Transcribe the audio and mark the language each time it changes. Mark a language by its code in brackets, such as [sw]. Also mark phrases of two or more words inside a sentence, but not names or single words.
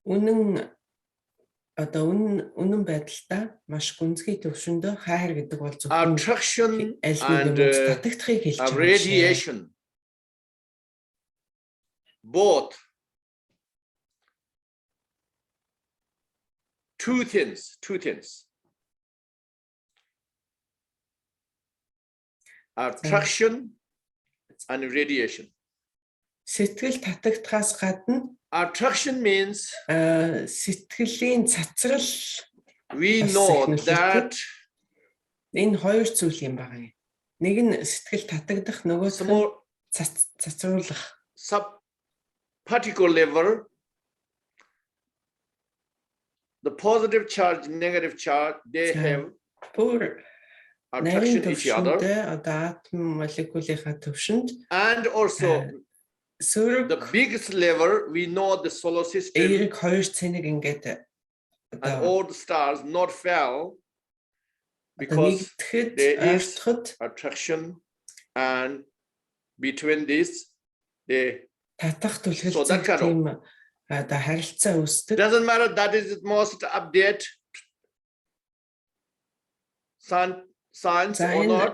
[en] Attraction and radiation, both two things. attraction and radiation. [mn] Сэтгэл татагдахаас гадна [en] Attraction means [mn] сэтгэлийн цацрал [en] we know that [mn] энэ хоёр зүйл юм байна. Нэг нь сэтгэл татагдах, нөгөөх нь цацруулах. [en] Sub-particle level, the positive charge, negative charge, they have attraction each other. And also, the biggest level, we know the solar system and all the stars not fell because there is attraction, and between this, so that kind of doesn't matter that is the most update science or not.